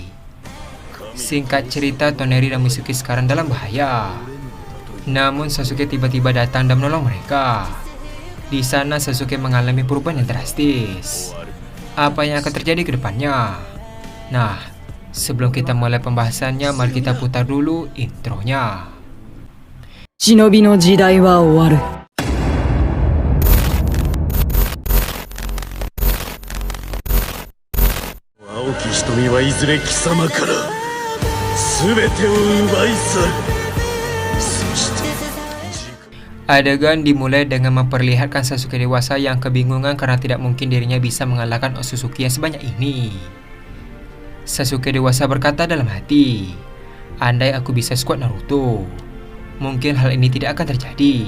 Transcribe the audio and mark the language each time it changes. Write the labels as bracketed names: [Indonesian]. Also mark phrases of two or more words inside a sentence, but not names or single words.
[Indonesian] Singkat cerita, Toneri dan Mitsuki sekarang dalam bahaya. Namun Sasuke tiba-tiba datang dan menolong mereka. Di sana Sasuke mengalami perubahan yang drastis. Apa yang akan terjadi ke depannya? Nah, sebelum kita mulai pembahasannya, mari kita putar dulu intronya. [Japanese] 忍びの時代は終わる。青き瞳はいずれ貴様から全てを奪い去る。そして [Indonesian] Adegan dimulai dengan memperlihatkan Sasuke dewasa yang kebingungan karena tidak mungkin dirinya bisa mengalahkan Otsutsuki yang sebanyak ini. Sasuke dewasa berkata dalam hati, andai aku bisa squad Naruto, mungkin hal ini tidak akan terjadi.